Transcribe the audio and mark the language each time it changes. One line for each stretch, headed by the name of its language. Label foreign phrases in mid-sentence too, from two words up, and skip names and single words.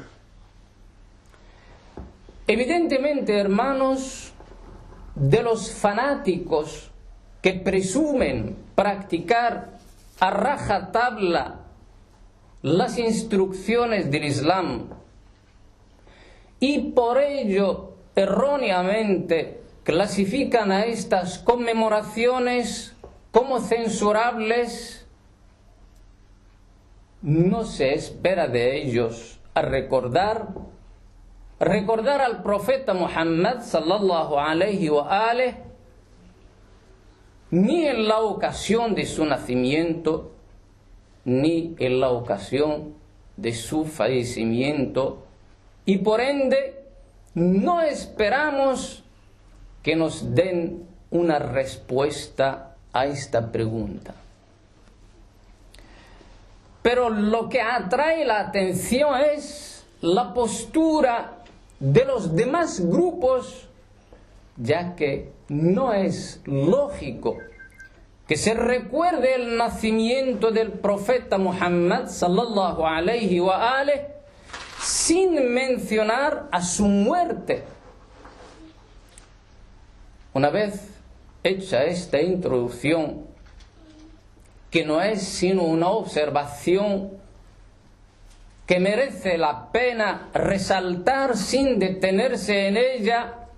Spanish: Evidentemente, hermanos, de los fanáticos que presumen practicar a rajatabla las instrucciones del Islam y por ello erróneamente clasifican a estas conmemoraciones como censurables, no se espera de ellos a recordar al profeta Muhammad
Arabic: صلى الله عليه وآله,
Spanish: ni en la ocasión de su nacimiento, ni en la ocasión de su fallecimiento, y por ende no esperamos que nos den una respuesta a esta pregunta. Pero lo que atrae la atención es la postura de los demás grupos, ya que no es lógico que se recuerde el nacimiento del profeta Muhammad
Arabic: صلى الله عليه وآله
Spanish: sin mencionar a su muerte. Una vez hecha esta introducción, que no es sino una observación que merece la pena resaltar sin detenerse en ella,